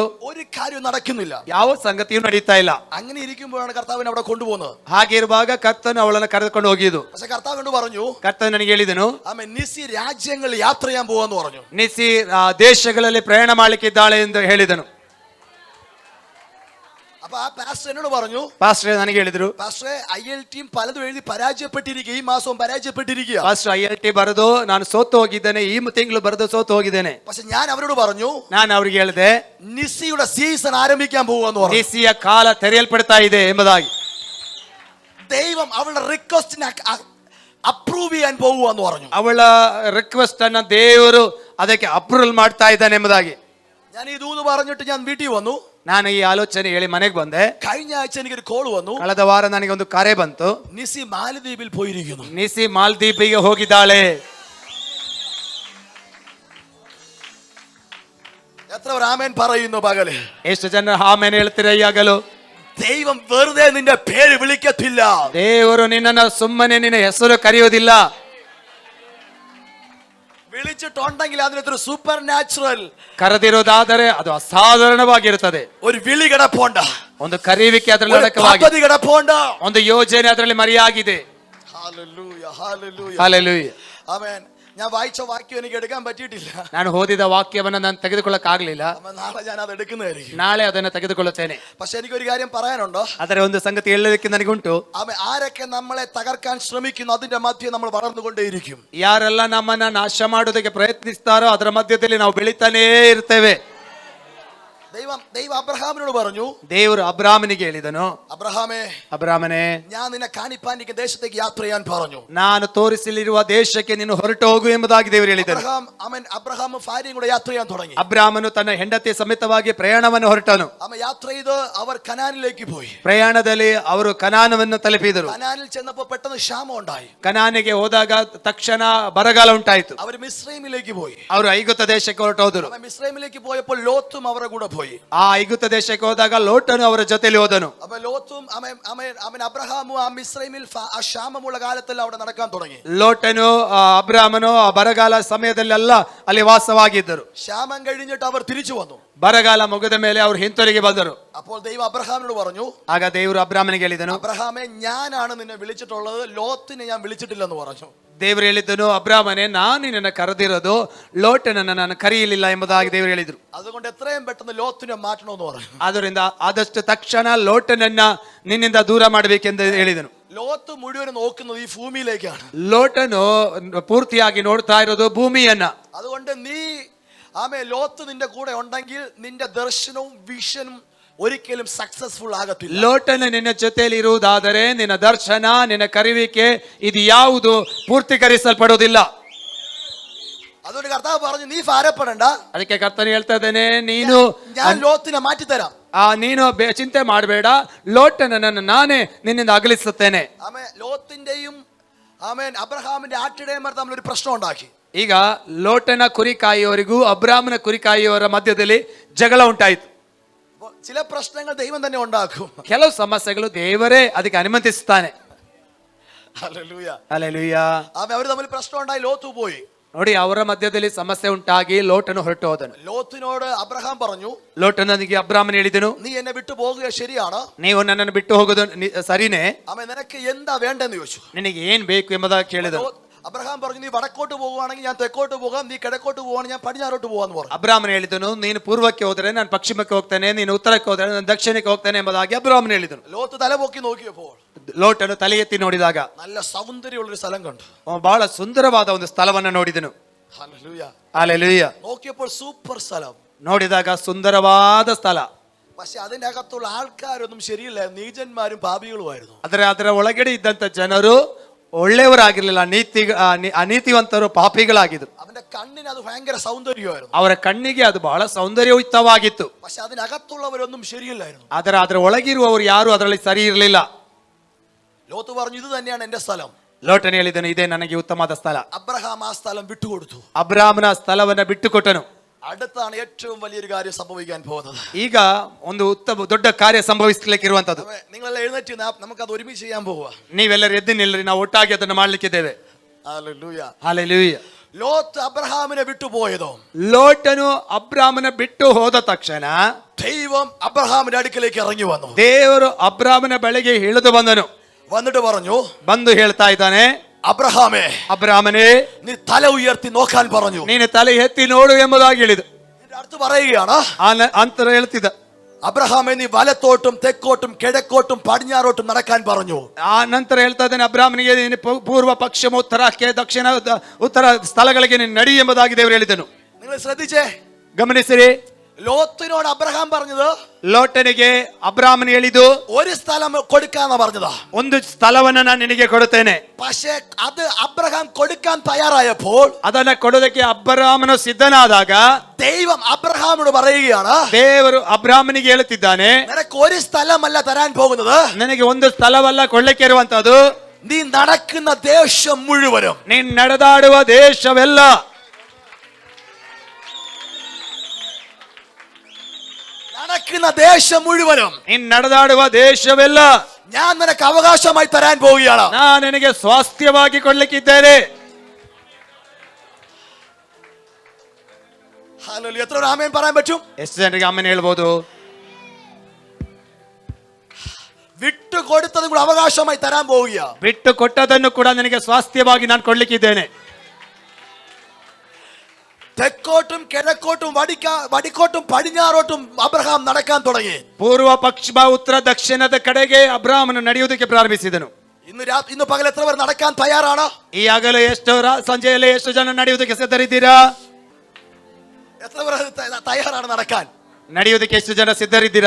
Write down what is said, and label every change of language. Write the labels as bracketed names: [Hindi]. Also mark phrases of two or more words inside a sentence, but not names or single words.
[Malayalam] ഒരു കാര്യം നടക്കുന്നില്ല. [Kannada] ಯಾವ ಸಂಗತಿಯೂ ನಡೀತಾ ಇಲ್ಲ. [Malayalam] അങ്ങനെ ഇരിക്കുമ്പോഴാണ് കർത്താവിനെ അവിടെ കൊണ്ടുപോകുന്നത്. [Kannada] ಹಾಗಿರುವಾಗ ಕರ್ತನು ಅವಳನ್ನು ಕರೆದುಕೊಂಡು ಹೋಗಿದ್ದು. [Malayalam] പക്ഷെ കർത്താവ് പറഞ്ഞു, [Kannada] ಕರ್ತನು ನನಗೆ ಹೇಳಿದನು, [Malayalam] നിസ്സി രാജ്യങ്ങൾ യാത്ര ചെയ്യാൻ പോവാന്ന് പറഞ്ഞു. [Kannada] ನಿಸ್ಸಿ ದೇಶಗಳಲ್ಲಿ ಪ್ರಯಾಣ ಮಾಡ್ಲಿಕ್ಕೆ ಇದ್ದಾಳೆ ಎಂದು ಹೇಳಿದನು. [Malayalam] അപ്പൊ ആ പാസ്റ്റർ എന്നോട് പറഞ്ഞു, [Kannada] ಪಾಸ್ಟರ್ ನನಗೆ ಹೇಳಿದ್ರು, [Malayalam] പാസ്റ്ററെ ILT പലതും എഴുതി പരാജയപ്പെട്ടിരിക്കുക, ഈ മാസവും പരാജയപ്പെട്ടിരിക്കുക. [Kannada] ಪಾಸ್ಟರ್ ILT ಬರೆದು ನಾನು ಸೋತು ಹೋಗಿದ್ದೇನೆ, ಈ ತಿಂಗಳು ಬರೆದು ಸೋತು ಹೋಗಿದ್ದೇನೆ. [Malayalam] പക്ഷെ ഞാൻ അവരോട് പറഞ്ഞു, [Kannada] ನಾನು ಅವ್ರಿಗೆ ಹೇಳಿದೆ, [Malayalam] നിസ്സിയുടെ സീസൺ ആരംഭിക്കാൻ പോവാന്ന് പറഞ്ഞു. [Kannada] ನಿಸ್ಸಿಯ ಕಾಲ ತೆರೆಯಲ್ಪಡ್ತಾ ಇದೆ ಎಂಬುದಾಗಿ. [Malayalam] ദൈവം അവളുടെ റിക്വസ്റ്റിനെ അപ്രൂവ് ചെയ്യാൻ പോവുകയെന്ന് പറഞ്ഞു. [Kannada] ಅವಳ ರಿಕ್ವೆಸ್ಟ್ ಅನ್ನ ದೇವರು ಅದಕ್ಕೆ ಅಪ್ರೂವಲ್ ಮಾಡ್ತಾ ಇದ್ದಾನೆ ಎಂಬುದಾಗಿ. [Malayalam] ഞാൻ ഈ ദൂത് പറഞ്ഞിട്ട് ഞാൻ വീട്ടിൽ വന്നു. [Kannada] ನಾನು ಈ ಆಲೋಚನೆ ಹೇಳಿ ಮನೆಗೆ ಬಂದೆ. [Malayalam] കഴിഞ്ഞ ആഴ്ച എനിക്കൊരു കോൾ വന്നു. [Kannada] ಕಳೆದ ವಾರ ನನಗೆ ಒಂದು ಕರೆ ಬಂತು. [Malayalam] നിസ്സി മാലദ്വീപിൽ പോയിരിക്കുന്നു. [Kannada] ನಿಸ್ಸಿ ಮಾಲ್ದೀಪಿಗೆ ಹೋಗಿದ್ದಾಳೆ. [Malayalam] എത്ര പേർ ആമേൻ പറയുന്നു പകല്? [Kannada] ಎಷ್ಟು ಜನ ಆಮೇಲೆ ಹೇಳ್ತೀರ ಈಗಲೂ? [Malayalam] ദൈവം വെറുതെ നിന്റെ പേര് വിളിക്കത്തില്ല. [Kannada] ದೇವರು ನಿನ್ನನ್ನು ಸುಮ್ಮನೆ ನಿನ್ನ ಹೆಸರು ಕರೆಯುವುದಿಲ್ಲ. [Malayalam] വിളിച്ചിട്ടുണ്ടെങ്കിൽ അതിനൊരു സൂപ്പർ നാച്ചുറൽ [Kannada] ಕರೆದಿರೋದಾದರೆ ಅದು ಅಸಾಧಾರಣವಾಗಿರುತ್ತದೆ. [Malayalam] ഒരു വിളി കിടപ്പുണ്ട്, [Kannada] ಒಂದು ಕರೆಯುವಿಕೆ ಅದರಲ್ಲಿ ಅಡಕವಾಗಿದೆ, [Malayalam] പദ്ധതി കിടപ്പുണ്ട്, [Kannada] ಒಂದು ಯೋಜನೆ ಅದರಲ್ಲಿ ಮರೆಯಾಗಿದೆ. [Malayalam] ഹല്ലേലൂയ ഹല്ലേലൂയ [Kannada] ಹಲ್ಲೆಲೂಯಾ. [Malayalam] ആമേൻ. ഞാൻ വായിച്ച വാക്യം എനിക്ക് എടുക്കാൻ പറ്റിയിട്ടില്ല. [Kannada] ನಾನು ಓದಿದ ವಾಕ್ಯವನ್ನು ನಾನು ತೆಗೆದುಕೊಳ್ಳಕ್ ಆಗ್ಲಿಲ್ಲ. [Malayalam] നാളെ ഞാൻ അത് എടുക്കുന്നതായിരിക്കും. [Kannada] ನಾಳೆ ಅದನ್ನು ತೆಗೆದುಕೊಳ್ಳುತ್ತೇನೆ. [Malayalam] പക്ഷെ എനിക്കൊരു കാര്യം പറയാനുണ്ടോ? [Kannada] ಆದರೆ ಒಂದು ಸಂಗತಿ ಹೇಳಲಿಕ್ಕೆ ನನಗುಂಟು. [Malayalam] ആരൊക്കെ നമ്മളെ തകർക്കാൻ ശ്രമിക്കുന്നു അതിന്റെ മധ്യ നമ്മൾ വളർന്നുകൊണ്ടേയിരിക്കും. [Kannada] ಯಾರೆಲ್ಲ ನಮ್ಮನ್ನ ನಾಶ ಮಾಡೋದಕ್ಕೆ ಪ್ರಯತ್ನಿಸ್ತಾರೋ ಅದರ ಮಧ್ಯದಲ್ಲಿ ನಾವು ಬೆಳಿತಾನೇ ಇರ್ತೇವೆ. [Malayalam] ദൈവം അബ്രഹാമിനോട് പറഞ്ഞു, [Kannada] ದೇವರು ಅಬ್ರಾಮನಿಗೆ ಹೇಳಿದನು, ಅಬ್ರಾಮನೇ, [Malayalam] ഞാൻ നിന്നെ കാണിപ്പാനിരിക്കുന്ന ദേശത്തേക്ക് യാത്ര ചെയ്യാൻ പറഞ്ഞു. [Kannada] ನಾನು ತೋರಿಸಲಿರುವ ದೇಶಕ್ಕೆ ನೀನು ಹೊರಟು ಹೋಗು ಎಂಬುದಾಗಿ ದೇವರು ಹೇಳಿದನು. [Malayalam] അബ്രഹാം ഭാര്യയും കൂടെ യാത്ര ചെയ്യാൻ തുടങ്ങി. [Kannada] ಅಬ್ರಾಮನು ತನ್ನ ಹೆಂಡತಿ ಸಮೇತವಾಗಿ ಪ್ರಯಾಣವನ್ನು ಹೊರಟನು. [Malayalam] യാത്ര ചെയ്ത് അവർ കനാനിലേക്ക് പോയി. [Kannada] ಪ್ರಯಾಣದಲ್ಲಿ ಅವರು ಕನಾನವನ್ನು ತಲುಪಿದರು. [Malayalam] കനാനിൽ ചെന്നപ്പോൾ പെട്ടെന്ന് ക്ഷാമം ഉണ്ടായി. [Kannada] ಕನಾನಿಗೆ ಹೋದಾಗ ತಕ್ಷಣ ಬರಗಾಲ ಉಂಟಾಯಿತು. [Malayalam] അവർ മിസ്രൈമിലേക്ക് പോയി. [Kannada] ಅವರು ಐಗುಪ್ತ ದೇಶಕ್ಕೆ ಹೊರಟು ಹೋದರು. [Malayalam] മിസ്രൈമിലേക്ക് പോയപ്പോൾ ലോത്തും അവരുടെ കൂടെ പോയി. [Kannada] ಆ ಐಗುಪ್ತ ದೇಶಕ್ಕೆ ಹೋದಾಗ ಲೋಟನು ಅವರ ಜೊತೆಲಿ ಹೋದನು. [Malayalam] ലോത്തും അബ്രഹാമും ആ മിസ്രൈമിൽ ആ ക്ഷാമമുള്ള കാലത്തെല്ലാം അവിടെ നടക്കാൻ തുടങ്ങി. [Kannada] ಲೋಟನು ಅಬ್ರಾಮನು ಆ ಬರಗಾಲ ಸಮಯದಲ್ಲೆಲ್ಲ ಅಲ್ಲಿ ವಾಸವಾಗಿದ್ದರು. [Malayalam] ക്ഷാമം കഴിഞ്ഞിട്ട് അവർ തിരിച്ചു വന്നു. [Kannada] ಬರಗಾಲ ಮುಗಿದ ಮೇಲೆ ಅವರು ಹಿಂತಿರುಗಿ ಬಂದರು. [Malayalam] അപ്പോൾ ദൈവം അബ്രഹാമിനോട് പറഞ്ഞു, [Kannada] ಆಗ ದೇವರು ಅಬ್ರಾಮನಿಗೆ ಹೇಳಿದನು, [Malayalam] അബ്രഹാമേ, ഞാനാണ് നിന്നെ വിളിച്ചിട്ടുള്ളത്, ലോത്തിനെ ഞാൻ വിളിച്ചിട്ടില്ലെന്ന് പറഞ്ഞു. [Kannada] ದೇವರು ಹೇಳಿದ್ದನು, ಅಬ್ರಾಮನೇ, ನಾನು ನಿನ್ನನ್ನು ಕರೆದಿರೋದು, ಲೋಟನನ್ನು ನಾನು ಕರೆಯಲಿಲ್ಲ ಎಂಬುದಾಗಿ ದೇವರು ಹೇಳಿದರು. [Malayalam] അതുകൊണ്ട് എത്രയും പെട്ടെന്ന് ലോത്തിനെ മാറ്റണമെന്ന് പറഞ്ഞു. [Kannada] ಆದ್ದರಿಂದ ಆದಷ್ಟು ತಕ್ಷಣ ಲೋಟನನ್ನ ನಿನ್ನಿಂದ ದೂರ ಮಾಡಬೇಕೆಂದು ಹೇಳಿದನು. [Malayalam] ലോത്ത് മുഴുവൻ നോക്കുന്നത് ഈ ഭൂമിയിലേക്കാണ്. [Kannada] ಲೋಟನು ಪೂರ್ತಿಯಾಗಿ ನೋಡ್ತಾ ಇರೋದು ಭೂಮಿಯನ್ನ. [Malayalam] അതുകൊണ്ട് നീ ലോത്ത് നിന്റെ കൂടെ ഉണ്ടെങ്കിൽ നിന്റെ ദർശനവും വിഷനും ഒരിക്കലും സക്സസ്ഫുൾ ಆಗത്തിಲ್ಲ. [Kannada] ಲೋಟನು ನಿನ್ನ ಜೊತೆಯಲ್ಲಿ ಇರುವುದಾದರೆ ನಿನ್ನ ದರ್ಶನ, ನಿನ್ನ ಕರೆಯುವಿಕೆ ಇದು ಯಾವುದು ಪೂರ್ತಿಕರಿಸಲ್ಪಡುವುದಿಲ್ಲ. [Malayalam] അതുകൊണ്ട് കർത്താവ് പറഞ്ഞു, നീ ഭാരപ്പെടണ്ട. [Kannada] ಅದಕ್ಕೆ ಕರ್ತನು ಹೇಳ್ತಾ ಇದ್ದೇನೆ, ನೀನು [Malayalam] ഞാൻ ലോത്തിനെ മാറ്റിത്തരാം. [Kannada] ನೀನು ಚಿಂತೆ ಮಾಡಬೇಡ, ಲೋಟನನ್ನು ನಾನೇ ನಿನ್ನಿಂದ ಅಗಲಿಸುತ್ತೇನೆ. [Malayalam] ലോത്തിന്റെയും അബ്രഹാമിന്റെ ആട്ടിടയന്മാർ തമ്മിൽ ഒരു പ്രശ്നം ഉണ്ടാക്കി. [Kannada] ಈಗ ಲೋಟನ ಕುರಿ ಕಾಯುವವರಿಗೂ ಅಬ್ರಾಮನ ಕುರಿ ಕಾಯುವವರ ಮಧ್ಯದಲ್ಲಿ ಜಗಳ ಉಂಟಾಯಿತು. [Malayalam] ചില പ്രശ്നങ്ങൾ ദൈവം തന്നെ ഉണ്ടാക്കും. [Kannada] ಕೆಲವು ಸಮಸ್ಯೆಗಳು ದೇವರೇ ಅದಕ್ಕೆ ಅನುಮತಿಸುತ್ತಾನೆ. [Malayalam] ഹല്ലേലൂയ [Kannada] ಹಲ್ಲೆಲೂಯಾ. [Malayalam] അവർ തമ്മിൽ പ്രശ്നം ഉണ്ടായി. ലോത്ത് പോയി. [Kannada] ನೋಡಿ, ಅವರ ಮಧ್ಯದಲ್ಲಿ ಸಮಸ್ಯೆ ಉಂಟಾಗಿ ಲೋಟನು ಹೊರಟು ಹೋದನು. [Malayalam] ലോത്തിനോട് അബ്രഹാം പറഞ്ഞു, [Kannada] ಲೋಟನಿಗೆ ಅಬ್ರಾಮನು ಹೇಳಿದನು, [Malayalam] നീ എന്നെ വിട്ടു പോകുക ശരിയാണ്. [Kannada] ನೀವು ನನ್ನನ್ನು ಬಿಟ್ಟು ಹೋಗೋದು ಸರಿನೇ. [Malayalam] അവൻ നിനക്ക് എന്താ വേണ്ടെന്ന് ചോദിച്ചു. [Kannada] ನಿನಗೆ ಏನ್ ಬೇಕು ಎಂಬುದಾಗಿ ಕೇಳಿದನು. [Malayalam] അബ്രഹാം പറഞ്ഞു, നീ വടക്കോട്ട് പോകുവാണെങ്കിൽ ഞാൻ തെക്കോട്ട് പോകാം, നീ കിഴക്കോട്ട് പോവാണെങ്കിൽ ഞാൻ പടിഞ്ഞാറോട്ട് പോകാന്ന് പറഞ്ഞു. [Kannada] ಅಬ್ರಾಮನು ಹೇಳಿದನು, ನೀನು ಪೂರ್ವಕ್ಕೆ ಹೋದರೆ ನಾನು ಪಶ್ಚಿಮಕ್ಕೆ ಹೋಗ್ತೇನೆ, ನೀನು ಉತ್ತರಕ್ಕೆ ಹೋದರೆ ನಾನು ದಕ್ಷಿಣಕ್ಕೆ ಹೋಗ್ತೇನೆ ಎಂಬುದಾಗಿ ಅಬ್ರಾಮನು ಹೇಳಿದನು. [Malayalam] ലോത്ത് തലപൊക്കി നോക്കിയപ്പോൾ [Kannada] ಲೋಟನು ತಲೆ ಎತ್ತಿ ನೋಡಿದಾಗ [Malayalam] നല്ല സൗന്ദര്യമുള്ളൊരു സ്ഥലം കണ്ടു. [Kannada] ಬಹಳ ಸುಂದರವಾದ ಒಂದು ಸ್ಥಳವನ್ನು ನೋಡಿದನು. [Malayalam] ഹല്ലേലൂയ. [Kannada] ಹಲ್ಲೆಲೂಯ. [Malayalam] നോക്കിയപ്പോൾ സൂപ്പർ സ്ഥലം. [Kannada] ನೋಡಿದಾಗ ಸುಂದರವಾದ ಸ್ಥಳ. [Malayalam] പക്ഷെ അതിന്റെ അകത്തുള്ള ആൾക്കാരൊന്നും ശരിയില്ല, നീചന്മാരും പാപികളുമായിരുന്നു. [Kannada] ಅದರ ಒಳಗಡೆ ಇದ್ದಂತ ಜನರು ಒಳ್ಳೆಯವರಾಗಿರ್ಲಿಲ್ಲ, ಅನೀತಿವಂತರು, ಪಾಪಿಗಳಾಗಿದ್ರು. [Malayalam] അവന്റെ കണ്ണിന് അത് ഭയങ്കര സൗന്ദര്യമായിരുന്നു. [Kannada] ಅವರ ಕಣ್ಣಿಗೆ ಅದು ಬಹಳ ಸೌಂದರ್ಯಯುಕ್ತವಾಗಿತ್ತು. [Malayalam] പക്ഷെ അതിനകത്തുള്ളവരൊന്നും ശരിയില്ലായിരുന്നു. [Kannada] ಅದರ ಒಳಗಿರುವವರು ಯಾರು ಅದರಲ್ಲಿ ಸರಿ ಇರಲಿಲ್ಲ. [Malayalam] ലോത്ത് പറഞ്ഞു, ഇത് തന്നെയാണ് എന്റെ സ്ഥലം. [Kannada] ಲೋಟನು ಹೇಳಿದನು, ಇದೇ ನನಗೆ ಉತ್ತಮವಾದ ಸ್ಥಳ. [Malayalam] അബ്രഹാം ആ സ്ഥലം വിട്ടുകൊടുത്തു. [Kannada] ಅಬ್ರಾಮನ ಸ್ಥಳವನ್ನ ಬಿಟ್ಟುಕೊಟ್ಟನು. [Malayalam] അടുത്താണ് ഏറ്റവും വലിയൊരു കാര്യം സംഭവിക്കാൻ പോകുന്നത്. [Kannada] ಈಗ ಒಂದು ದೊಡ್ಡ ಕಾರ್ಯ ಸಂಭವಿಸಲಿಕ್ಕಿರುವಂತದ್ದು. [Malayalam] നിങ്ങളെല്ലാം എഴുന്നേറ്റ് നമുക്കത് ഒരുമിച്ച് ചെയ്യാൻ പോവുക. [Kannada] ನೀವೆಲ್ಲರೂ ಎದ್ದು ನಿಲ್ಲರಿ, ನಾವು ಒಟ್ಟಾಗಿ ಅದನ್ನು ಮಾಡ್ಲಿಕ್ಕಿದ್ದೇವೆ. [Malayalam] ഹല്ലേലൂയ. [Kannada] ಹಲ್ಲೆಲೂಯ. [Malayalam] ലോത്ത് അബ്രഹാമിനെ വിട്ടുപോയതോ, [Kannada] ಲೋಟನು ಅಬ್ರಾಮನ ಬಿಟ್ಟು ಹೋದ ತಕ್ಷಣ [Malayalam] ദൈവം അബ്രഹാമിന്റെ അടുക്കലേക്ക് ഇറങ്ങി വന്നു. [Kannada] ದೇವರು ಅಬ್ರಾಮನ ಬಳಿಗೆ ಇಳಿದು ಬಂದನು. [Malayalam] വന്നിട്ട് പറഞ്ഞു, [Kannada] ಬಂದು ಹೇಳ್ತಾ ಇದ್ದಾನೆ, [Malayalam] അബ്രഹാമേ, [Kannada] ಅಬ್ರಾಮನೇ, [Malayalam] നീ തല ഉയർത്തി നോക്കാൻ പറഞ്ഞു. [Kannada] ನೀನು ತಲೆ ಎತ್ತಿ ನೋಡು ಎಂಬುದಾಗಿ ಹೇಳಿದು. [Malayalam] അടുത്ത് പറയുകയാണ്, [Kannada] ಅಂತರ ಹೇಳ್ತಿದ್ದ, [Malayalam] അബ്രഹാമേ, നീ വലത്തോട്ടും തെക്കോട്ടും കിഴക്കോട്ടും പടിഞ്ഞാറോട്ടും നടക്കാൻ പറഞ്ഞു. [Kannada] ಆ ನಂತರ ಹೇಳ್ತಾ ಇದ್ದಾನೆ, ಅಬ್ರಾಮನಿಗೆ ನೀನು ಪೂರ್ವ, ಪಶ್ಚಿಮ, ಉತ್ತರಕ್ಕೆ, ದಕ್ಷಿಣ, ಉತ್ತರ ಸ್ಥಳಗಳಿಗೆ ನೀನು ನಡಿ ಎಂಬುದಾಗಿ ದೇವರು ಹೇಳಿದನು. [Malayalam] നിങ്ങൾ ശ്രദ്ധിച്ചേ, [Kannada] ಗಮನಿಸಿರಿ. [Malayalam] ലോത്തിനോട് അബ്രഹാം പറഞ്ഞത്, [Kannada] ಲೋಟನಿಗೆ ಅಬ್ರಾಮನ್ ಹೇಳಿದು, [Malayalam] ഒരു സ്ഥലം കൊടുക്കാന്ന് പറഞ്ഞതാ. [Kannada] ಒಂದು ಸ್ಥಳವನ್ನ ನಾನು ನಿನಗೆ ಕೊಡುತ್ತೇನೆ. [Malayalam] പക്ഷേ അത് അബ്രഹാം കൊടുക്കാൻ തയ്യാറായപ്പോൾ, [Kannada] ಅದನ್ನ ಕೊಡೋದಕ್ಕೆ ಅಬ್ರಾಮನು ಸಿದ್ಧನಾದಾಗ, [Malayalam] ദൈവം അബ്രഹാമിനോട് പറയുകയാണ്, [Kannada] ದೇವರು ಅಬ್ರಾಮನಿಗೆ ಹೇಳುತ್ತಿದ್ದಾನೆ, [Malayalam] നിനക്ക് ഒരു സ്ഥലമല്ല തരാൻ പോകുന്നത്, [Kannada] ನನಗೆ ಒಂದು ಸ್ಥಳವಲ್ಲ ಕೊಳ್ಳಕ್ಕೆ ಇರುವಂತದ್ದು, [Malayalam] നീ നടക്കുന്ന ദേശം മുഴുവനും, [Kannada] ನೀನ್ ನಡೆದಾಡುವ ದೇಶವೆಲ್ಲ, [Malayalam] നടക്കുന്ന ദേശം മുഴുവനും, [Kannada] ನೀನ್ ನಡೆದಾಡುವ ದೇಶವೆಲ್ಲ [Malayalam] ഞാൻ നിനക്ക് അവകാശമായി തരാൻ പോവുകയാണ്. [Kannada] ನಾನು ನಿನಗೆ ಸ್ವಾಸ್ಥ್ಯವಾಗಿ ಕೊಡ್ಲಿಕ್ಕಿದ್ದೇನೆ. [Malayalam] ഹല്ലേലൂയ. എത്ര ആമേൻ പറയാൻ പറ്റും? [Kannada] ಎಷ್ಟು ಜನರಿಗೆ ಆಮೇಲೆ ಹೇಳ್ಬೋದು? [Malayalam] വിട്ടു കൊടുത്തതും കൂടെ അവകാശമായി തരാൻ പോവുക. [Kannada] ಬಿಟ್ಟು ಕೊಟ್ಟದನ್ನು ಕೂಡ ನನಗೆ ಸ್ವಾಸ್ಥ್ಯವಾಗಿ ನಾನು ಕೊಡ್ಲಿಕ್ಕಿದ್ದೇನೆ. [Malayalam] തെക്കോട്ടും കിഴക്കോട്ടും വടിക്കോട്ടും പടിഞ്ഞാറോട്ടും അബ്രഹാം നടക്കാൻ തുടങ്ങി. [Kannada] ಪೂರ್ವ, ಪಶ್ಚಿಮ, ಉತ್ತರ, ದಕ್ಷಿಣದ ಕಡೆಗೆ ಅಬ್ರಾಮನು ನಡೆಯುವುದಕ್ಕೆ ಪ್ರಾರಂಭಿಸಿದನು. [Malayalam] ഇന്ന് പകൽ എത്ര പേർ നടക്കാൻ തയ്യാറാണ്? [Kannada] ಈ ಆಗಲೂ ಸಂಜೆಯಲ್ಲಿ ಎಷ್ಟು ಜನ ನಡೆಯುವುದಕ್ಕೆ ಸಿದ್ಧರಿದ್ದೀರಾ? [Malayalam] എത്ര പേർ തയ്യാറാണ് നടക്കാൻ? [Kannada] ನಡೆಯುವುದಕ್ಕೆ ಎಷ್ಟು ಜನ ಸಿದ್ಧರಿದ್ದೀರಾ?